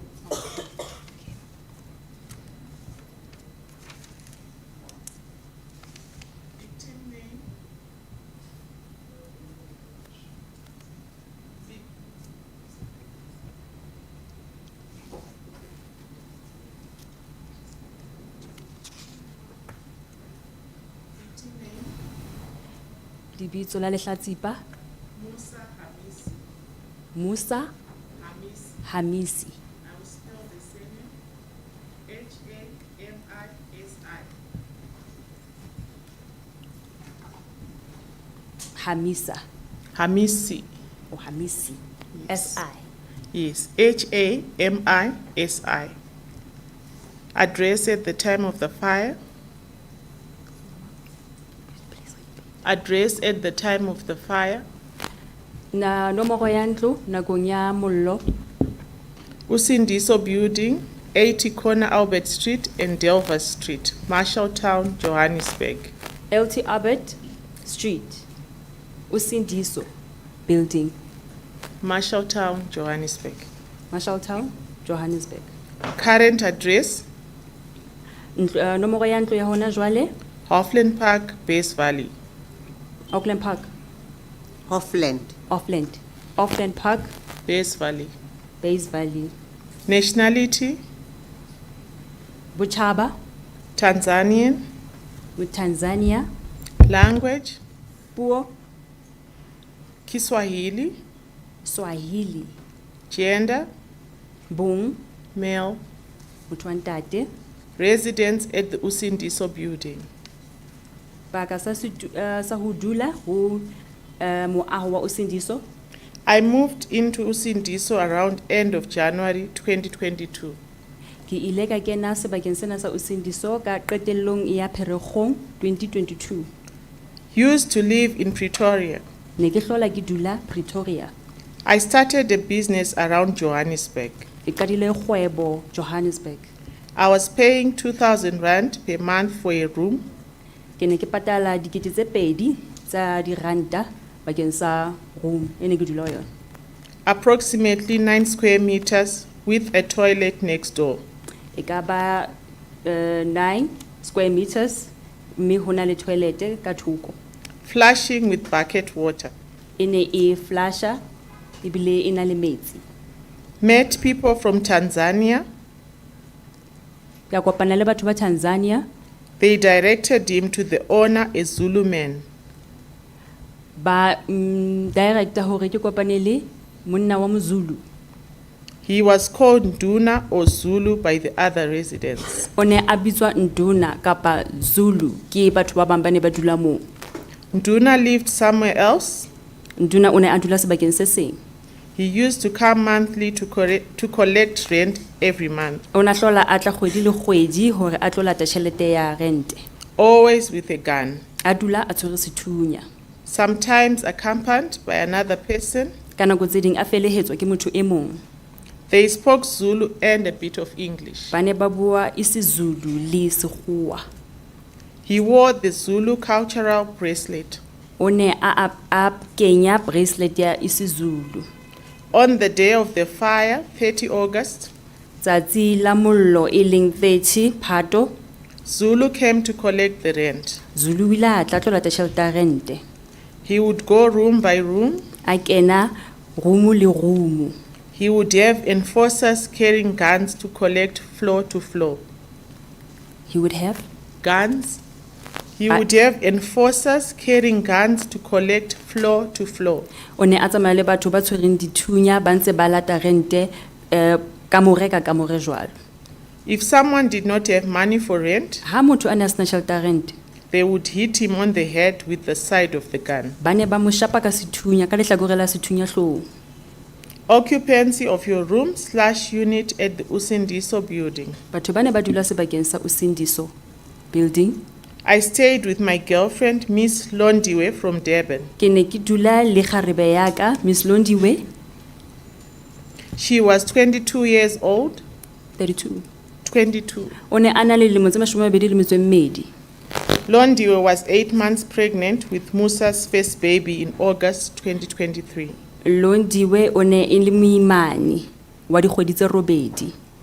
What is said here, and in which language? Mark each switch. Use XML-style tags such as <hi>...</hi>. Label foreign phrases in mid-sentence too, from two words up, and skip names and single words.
<en>Victim name. Victim name,</en> <st>Lebitso la lehlatsipa, Musa Hamisi. Musa Hamisi. Hamisi.</st> <en>I will spell the surname. Hamisi. Hamisa Hamisi. or Hamisi. Yes. S-I. Yes, Hamisi. Address at the time of the fire. Address at the time of the fire.</en> <st>Na nomoro ya ntlo nakong ya mollo, Usindiso Building, 80 Corner Albert Street and Delver Street, Marshalltown, Johannesburg. LT Albert Street, Usindiso Building, Marshalltown, Johannesburg. Marshalltown, Johannesburg.</st> <en>Current address,</en> <st>Nomoro ya ntlo ya hona jwale, Hoffland Park, Base Valley. Auckland Park, Hoffland. Auckland Park, Base Valley. Bays Valley.</st> <en>Nationality,</en> <st>Buchaba,</st> <en>Tanzanian. with Tanzania. Language,</en> <st>Puo, Kiswahili.</st> <en>Swahili. Gender,</en> <st>Bong,</st> <en>male.</en> <st>motho wa ntate.</st> <en>Residence at the Usindiso Building.</en> <st>Baka sa ho dula ho moaho wa Usindiso.</st> <en>I moved into Usindiso around end of January 2022.</en> <st>Ke ile ka kena sebakeng sena sa Usindiso ka qetellong ya Pherekgong 2022.</st> <en>Used to live in Pretoria.</en> <st>Ne ke hlola ke dula Pretoria.</st> <en>I started a business around Johannesburg.</en> <st>Ke qadile kgwebo Johannesburg.</st> <en>I was paying 2,000 rand per month for a room.</en> <st>Ke ne ke patala dikete tse 2 tsa diranta bakeng sa room e ne ke dula ho yona.</st> <en>Approximately 9 square meters with a toilet next door.</en> <st>E ka ba 9</st> <en>square meters</en> <st>mme ho na le toilet ka thoko.</st> <en>Flushing with bucket water.</en> <st>E ne e flusha ebile e na le metsi.</st> <en>Met people from Tanzania.</en> <st>Ka kopana le batho ba Tanzania.</st> <en>They directed him to the owner, a Zulu man.</en> <st>Ba director hore ke kopane le monna wa moZulu.</st> <en>He was called Nduna or Zulu by the other residents.</en> <st>O ne a bitswa Nduna kapa Zulu ke batho ba bang ba ne ba dula moo.</st> <en>Nduna lived somewhere else.</en> <st>Nduna o ne a dula sebakeng se seng.</st> <en>He used to come monthly to collect rent every month,</en> <st>O na hlola a tla kgwedi le kgwedi hore a tlo lata tjhelete ya rente.</st> <en>always with a gun,</en> <st>A dula a tshwere sethunya.</st> <en>sometimes accompanied by another person.</en> <st>Ka nako tse ding a felehetswa ke motho e mong.</st> <en>They spoke Zulu and a bit of English.</en> <st>Ba ne ba bua isiZulu le Sekgowa.</st> <en>He wore the Zulu cultural bracelet.</en> <st>O ne a kenya bracelet ya isiZulu.</st> <en>On the day of the fire, 30 August,</en> <st>Tsatsi la mollo e leng 30 Phato,</st> <en>Zulu came to collect the rent.</en> <st>Zulu o ile a tla tlo lata tjhelete ya rente.</st> <en>He would go room by room.</en> <st>A kena rumu le rumu.</st> <en>He would have enforcers carrying guns to collect floor to floor. He would have Guns. He would have enforcers carrying guns to collect floor to floor.</en> <st>o ne a tsamaya le batho ba tshwereng dithunya ba ntse ba lata rente ka more jwalo.</st> <en>If someone did not have money for rent,</en> <st>Ha motho a ne a sena tjhelete ya rente,</st> <en>they would hit him on the head with the side of the gun.</en> <st>ba ne ba mo shapa ka sethunya ka lehlakore la sethunya hloohong.</st> <en>occupancy of your room/unit at the Usindiso building.</en> <st>Batho ba ne ba dula sebakeng sa Usindiso building.</st> <en>I stayed with my girlfriend, Miss Londiwe from Durban.</en> <st>Ke ne ke dula le kgarebe ya ka, Miss Londiwe,</st> <en>She was 22 years old. 32. 22.</en> <st>O ne a na le dilemo tse 22.</st> <en>Londiwe was 8 months pregnant with Musa's first baby in August 2023.</en> <st>Londiwe o ne e le moimane wa dikgwedi tse 8.</st>